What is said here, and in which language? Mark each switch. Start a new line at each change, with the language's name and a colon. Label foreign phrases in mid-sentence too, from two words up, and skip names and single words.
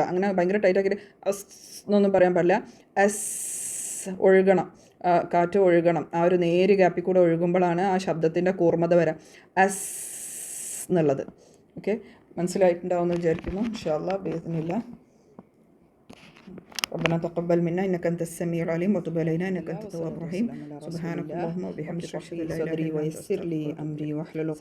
Malayalam: അങ്ങനെ ഭയങ്കര ടൈറ്റാക്കിയിട്ട് അസ് എന്നൊന്നും പറയാൻ പാടില്ല. അസ് ഒഴുകണം, കാറ്റ് ഒഴുകണം. ആ ഒരു നേര് ഗ്യാപ്പിൽ കൂടെ ഒഴുകുമ്പോഴാണ് ആ ശബ്ദത്തിൻ്റെ കൂർമ്മത വരാം അസ് എന്നുള്ളത്. ഓക്കെ, മനസ്സിലായിട്ടുണ്ടാവുമെന്ന് വിചാരിക്കുന്നു.
Arabic: إن شاء الله بإذن الله. ربنا تقبل منا إنك أنت السميع العليم وتب علينا إنك أنت التواب الرحيم. سبحانك اللهم وبحمدك أشهد أن لا إله إلا أنت أستغفرك وأتوب إليك.